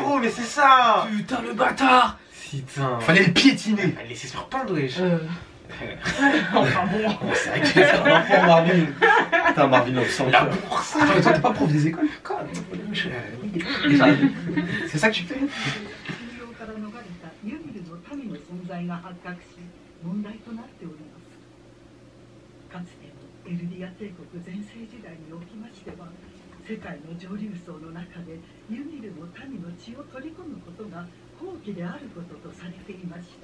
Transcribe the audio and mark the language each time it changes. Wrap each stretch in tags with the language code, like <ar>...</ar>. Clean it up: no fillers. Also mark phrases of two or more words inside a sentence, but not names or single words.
<fr>héros, mais c'est ça. Putain, le bâtard! Putain. Fallait le piétiner! Laissez se rependre, wesh. Enfin bon. C'est vrai que c'est un enfant Marvin. Putain, Marvin, on sent La bourse! Attends, mais toi, t'es pas prof des écoles? C'est ça que tu fais?</fr> <ja>から逃れたユミルの民の存在が発覚し問題となっております。かつてのエルディア帝国全盛時代におきましては世界の上流層の中でユミルの民の血を取り込むことが好機であることとされていました。</ja>